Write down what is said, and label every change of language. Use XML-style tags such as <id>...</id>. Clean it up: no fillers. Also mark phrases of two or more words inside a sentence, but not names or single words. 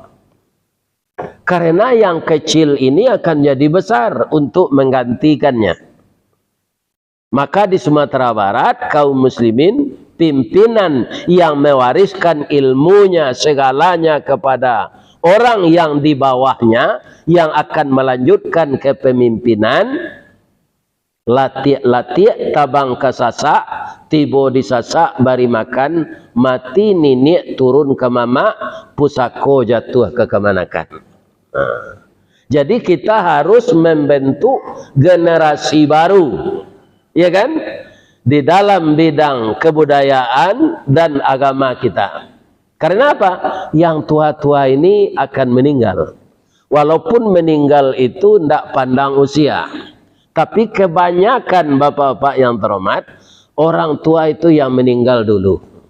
<id>Karena yang kecil ini akan jadi besar untuk menggantikannya. Maka di Sumatera Barat, kaum muslimin, pimpinan yang mewariskan ilmunya segalanya kepada orang yang di bawahnya, yang akan melanjutkan kepemimpinan,</id> <min>latik tabang kasasak, tibo disasak bari makan, mati ninik turun ke mama, pusako jatuh ke kemanakan.</min> <id>Jadi kita harus membentuk generasi baru, ya kan, di dalam bidang kebudayaan dan agama kita. Karena apa? Yang tua-tua ini akan meninggal. Walaupun meninggal itu tidak pandang usia, tapi kebanyakan bapak-bapak yang terhormat, orang tua itu yang meninggal dulu.</id>